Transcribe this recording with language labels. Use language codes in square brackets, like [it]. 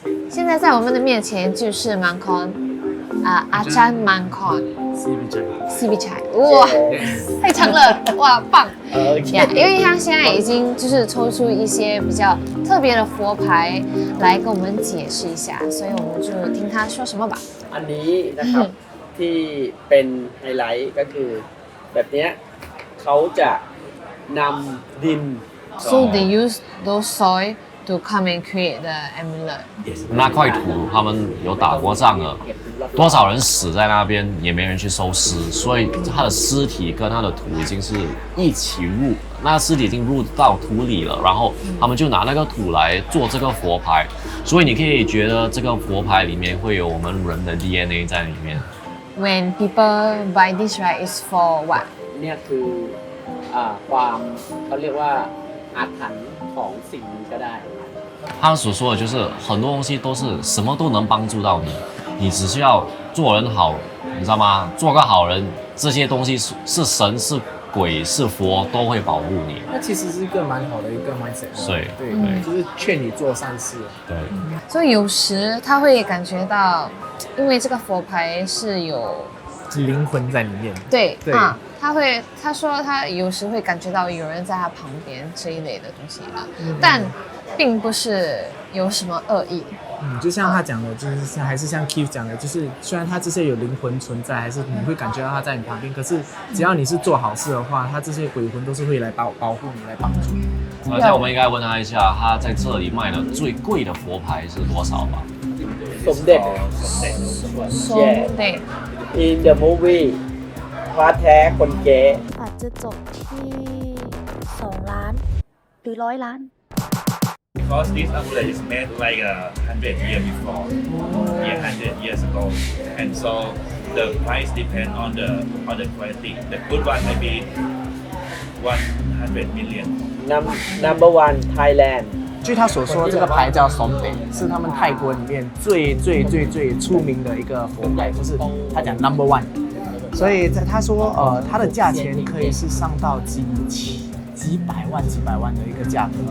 [zh] 现在在我们的面前就是Mangkon，阿詹Mangkon CB 柴，哇，太长了，哇，棒！呀，因为他现在已经就是抽出一些比较特别的佛牌来跟我们解释一下，所以我们就听他说什么吧。 [th] อันนี้นะครับที่เป็นไฮไลท์ก็คือแบบเนี้ยเขาจะนำดิน [en] So they use those soil to come and create the amulet. [zh] 那块土他们有打过仗了，多少人死在那边，也没人去收尸，所以他的尸体跟他的土已经是一起入，那尸体已经入到土里了，然后他们就拿那个土来做这个佛牌，所以你可以觉得这个佛牌里面会有我们人的 DNA 在里面。 [en] When people buy this, right, is for what? [th] เนี่ยคือความเขาเรียกว่าอาถรรพ์ของสิ่งนี้ก็ได้ [zh] 他所说的就是很多东西都是什么都能帮助到你，你只需要做人好，你知道吗？做个好人，这些东西是神是鬼是佛都会保护你。那其实是一个蛮好的一个 mindset。对对，就是劝你做善事。对，所以有时他会感觉到，因为这个佛牌是有灵魂在里面。对对啊，他说他有时会感觉到有人在他旁边这一类的东西啊，但并不是有什么恶意。就像他讲的，就是还是像 Keith 讲的，就是虽然他这些有灵魂存在，还是你会感觉到他在你旁边，可是只要你是做好事的话，他这些鬼魂都是会来保护你，来帮助你。而且我们应该问他一下，他在这里卖的最贵的佛牌是多少吧？ [th] สมเด็จ [zh] 对， [en] in the movie พระแท้คนเก๋ [th] อาจจะจบที่2 ล้านหรือ100 ล้าน [en] Because this amulet is made like 100 years before, 100 years ago, and so the price depends on the quality. The good one maybe 100 million. number one Thailand [zh] 据他所说，这个牌叫 Somde， 是他们泰国里面最出名的一个佛牌，就是他讲 [en] number one。 [zh] 所以他说，它的价钱可以是上到几百万的一个价格。